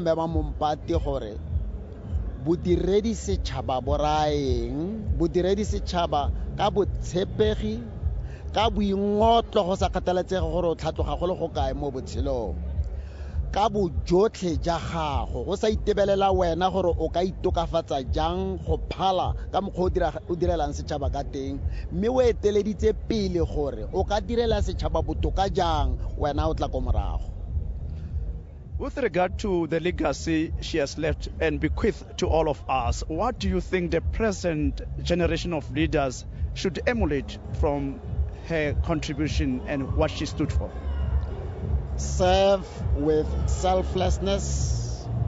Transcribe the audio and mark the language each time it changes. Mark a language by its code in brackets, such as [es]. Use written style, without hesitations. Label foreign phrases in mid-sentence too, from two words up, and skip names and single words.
[tn] Mema Mompati gore bodiredi setšhaba bodiredi setšhaba ka botshepegi, ka boingotlo go sa kgathaletsege gore o tlhatloga go le go kae mo botshelong, ka bojotlhe ja gago go sa itebelela wena gore o ka itokafatsa jang go phala ka mokgwa o direlang setšhaba ka teng, mme o eteleditse pele gore o ka direla setšhaba botoka jang wena o tla ko morago. [en] With regard to the legacy she has left and bequeathed to all of us, what do you think the present generation of leaders should emulate from her contribution and what she stood for? Serve with selflessness.